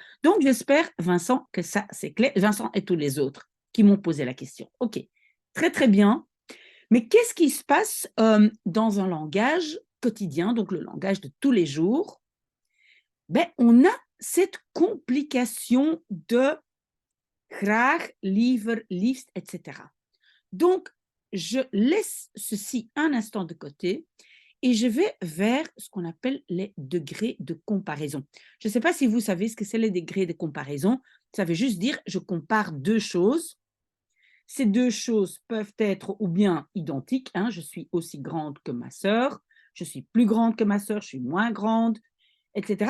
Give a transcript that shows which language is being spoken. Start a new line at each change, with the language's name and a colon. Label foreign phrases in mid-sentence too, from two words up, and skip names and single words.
French: Donc, j'espère, Vincent, que ça, c'est clair. Vincent et tous les autres qui m'ont posé la question. OK, très, très bien. Mais qu'est-ce qui se passe dans un langage quotidien, donc le langage de tous les jours? Ben, on a cette complication de
Dutch: graag, liever, liefst,
French: etc. Donc, je laisse ceci un instant de côté et je vais vers ce qu'on appelle les degrés de comparaison. Je ne sais pas si vous savez ce que c'est les degrés de comparaison. Ça veut juste dire je compare deux choses. Ces deux choses peuvent être ou bien identiques, hein, je suis aussi grande que ma sœur, je suis plus grande que ma sœur, je suis moins grande, etc.